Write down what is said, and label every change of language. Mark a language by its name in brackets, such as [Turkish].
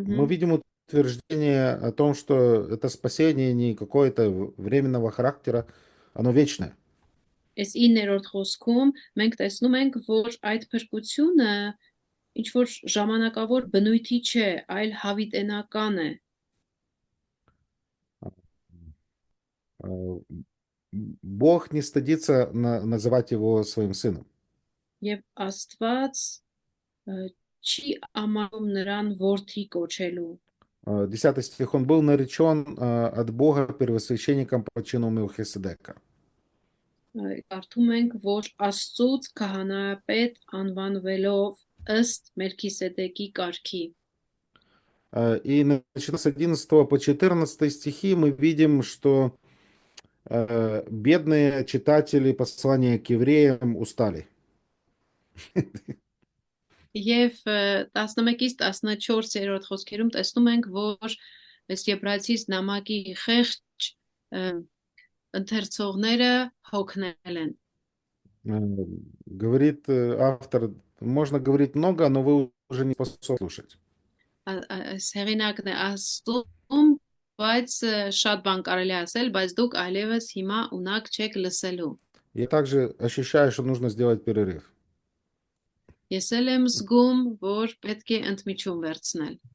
[Russian] мы видим утверждение о том, что это спасение не какое-то временного характера, оно вечное. [Armenian] Այս 9-րդ խոսքում մենք տեսնում ենք, որ այդ փրկությունը ինչ որ ժամանակավոր բնույթի չէ, այլ հավիտենական է։ [Russian] Бог не стыдится называть его своим сыном. [Armenian] Եվ Աստված չի ամառում նրան որդի կոչելու։ [Russian] 10 стих. Он был наречен от Бога первосвященником по чину Мелхиседека. [Armenian] Կարդում ենք, որ Աստծուց քահանայապետ անվանվելով ըստ Մելքիսեդեկի կարգի։ [Russian] И начиная с 11 по 14 стихи мы видим, что бедные читатели послания к евреям устали. [Armenian] Եվ 11-ից 14-րդ խոսքերում տեսնում ենք, որ այս Եբրայեցիս նամակի խեղճ ընթերցողները հոգնել են։ [Russian] Говорит автор, можно говорить много, но вы уже не способны слушать. [Armenian] Այս հեղինակն է ասում, բայց շատ բան կարելի ասել, բայց դուք այլևս հիմա ունակ չեք լսելու։ [Russian] Я также ощущаю, что нужно сделать перерыв. [Armenian] Ես էլ եմ զգում, որ պետք է ընդմիջում վերցնել։